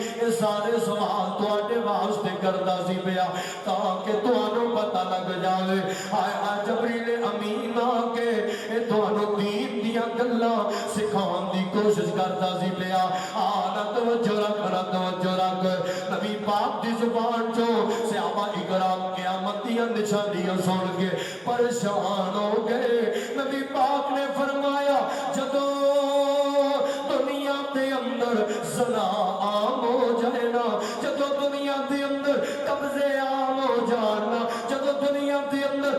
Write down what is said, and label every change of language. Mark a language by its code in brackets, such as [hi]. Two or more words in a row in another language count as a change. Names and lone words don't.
[pa] یہ سارے سوال تواڈے واسطے کردا سی پیا تاکہ تانوں پتہ لگ جاوے آئے جبریل امین آ کے اے تانوں دین دیاں گلاں سکھاون دی کوشش کردا سی پیا آنا توجہ رکھ نبی پاک دی زبان چوں صحابہ اکرام قیامت دیاں نشانیاں سن کے پریشان ہو گئے نبی پاک نے فرمایا جدوں دنیا دے اندر زنا عام ہو جائے نا جدوں دنیا دے اندر قبضے عام ہو جانا جدوں دنیا دے اندر